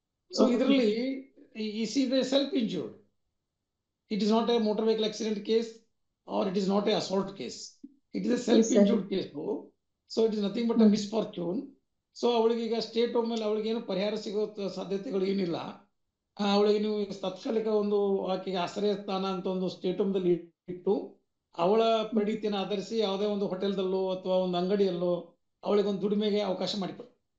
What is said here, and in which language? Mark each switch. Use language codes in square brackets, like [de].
[en] so [kn] ಇದರಲ್ಲಿ [en] Self injured, it is not a motor vehicle accident case or it is not a assault case, it is a self-injured case. So it is nothing but a misfortune. [kn] So ಅವಳಿಗೆ ಈಗ state home ಅಲ್ಲಿ ಅವಳಿಗೆ ಏನು ಪರಿಹಾರ ಸಿಗೋ ಸಾಧ್ಯತೆಗಳು ಏನಿಲ್ಲ. ಅವಳಿಗೆ ನೀವು ತಾತ್ಕಾಲಿಕ ಒಂದು ಆಕೆಗೆ ಆಶ್ರಯ ಸ್ಥಾನ ಅಂತ ಒಂದು ಸ್ಟೇಟ್ ಹೋಮ್ ದಲ್ಲಿ ಇಟ್ಟು ಅವಳ ಪರಿಣಿತಿಯನ್ನು ಆಧರಿಸಿ ಯಾವುದೇ ಒಂದು ಹೋಟೆಲ್ದಲ್ಲೋ ಅಥವಾ ಒಂದು ಅಂಗಡಿಯಲ್ಲೋ ಅವಳಿಗೆ ಒಂದು ದುಡಿಮೆಗೆ ಅವಕಾಶ ಮಾಡಿಕೊಡಿ.